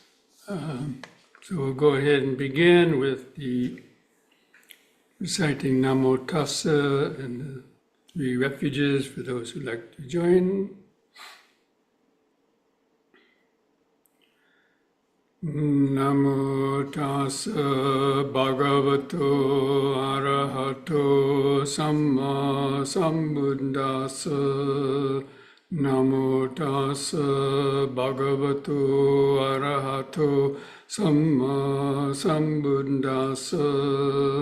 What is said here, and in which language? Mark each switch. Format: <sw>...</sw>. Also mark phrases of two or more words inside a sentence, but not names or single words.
<en>So we'll go ahead and begin with the reciting Namo Tassa and the three refuges for those who'd like to join.</en> <pi>Namo tassa bhagavato arahato samma sambuddhassa. Namo tassa bhagavato arahato samma sambuddhassa.</pi>